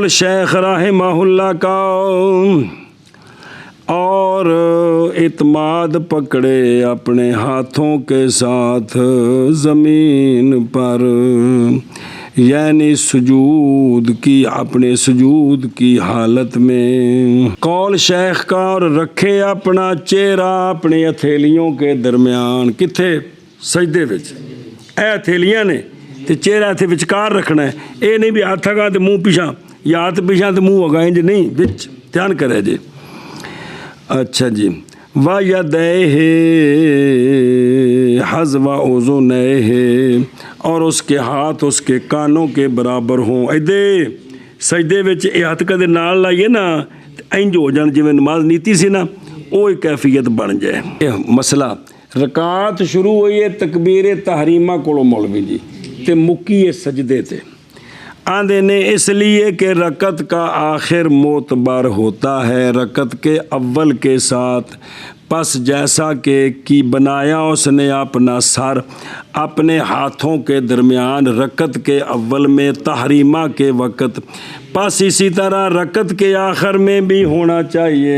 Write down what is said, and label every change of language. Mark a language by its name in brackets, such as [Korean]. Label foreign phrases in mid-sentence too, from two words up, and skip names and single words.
[Urdu] قول شیخ رحمہ اللہ کا، اور اعتماد پکڑے اپنے ہاتھوں کے ساتھ زمین پر، یعنی سجود کی، اپنے سجود کی حالت میں۔ قول شیخ کا، اور رکھے اپنا چہرہ اپنی ہتھیلیوں کے درمیان، [Punjabi] کتھے؟ سجدے وچ۔ اے ہتھیلیاں نے تے چہرہ تے وچکار رکھنا ہے، اے نہیں بھی ہاتھ اگاں تے منہ پیچھا، یا ہاتھ پیچھا تے منہ اگاں، انج نہیں، وچ دھیان کرے جی۔ [Urdu] اچھا جی، [Arabic] وَيَدَيْهِ حَذْوَ أُذُنَيْهِ، [Urdu] اور اس کے ہاتھ اس کے کانوں کے برابر ہوں۔ [Punjabi] ایدے سجدے وچ یہ ہاتھ کدے نال لائیے نا انج ہو جان جویں نماز نیتی سی نا، وہ کیفیت بن جائے۔ [Urdu] یہ مسئلہ [Punjabi] رکعت شروع ہوئی ہے تکبیر تحریمہ کولو مولوی جی تے مکی ہے سجدے تے، آندے نے [Urdu] اس لیے کہ رکعت کا آخر معتبر ہوتا ہے رکعت کے اول کے ساتھ، پس جیسا کہ کی بنایا اس نے اپنا سر اپنے ہاتھوں کے درمیان رکعت کے اول میں تحریمہ کے وقت، پس اسی طرح رکعت کے آخر میں بھی ہونا چاہیے۔